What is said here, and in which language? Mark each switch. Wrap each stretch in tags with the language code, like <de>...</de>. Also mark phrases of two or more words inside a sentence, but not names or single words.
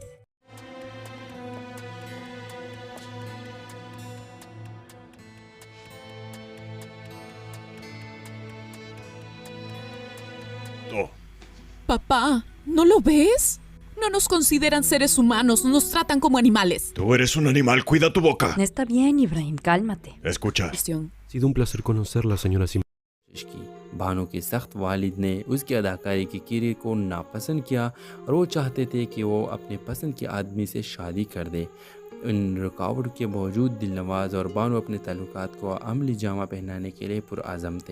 <es>Papá, ¿no lo ves? No nos consideran seres humanos, nos tratan como animales. Tú eres un animal, cuida tu boca. Está bien, Ibrahim, cálmate. Escucha. Ha sido un placer conocerla, señora Simón.</es> <ur>کی بھانو کے سخت والد نے اس کی اداکاری کی کیریئر کو ناپسند کیا اور وہ چاہتے تھے کہ وہ اپنے پسند کے آدمی سے شادی کر دے. ان رکاوٹ کے باوجود دلنواز اور بانو اپنے تعلقات کو عملی جامہ پہنانے کے لیے پرعزم تھے.</ur>